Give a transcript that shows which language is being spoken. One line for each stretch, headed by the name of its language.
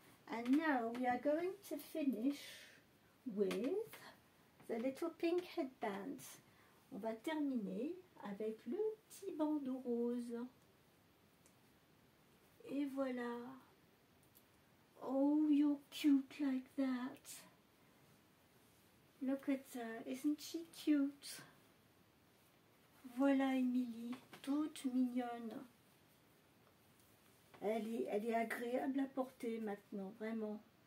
English: And now we are going to finish with the little pink headbands.
French: On va terminer avec le petit bandeau rose. Et voilà.
English: Oh, you're cute like that. Look at her, isn't she cute?
French: Voilà Émilie, toute mignonne. Elle est agréable à porter maintenant, vraiment.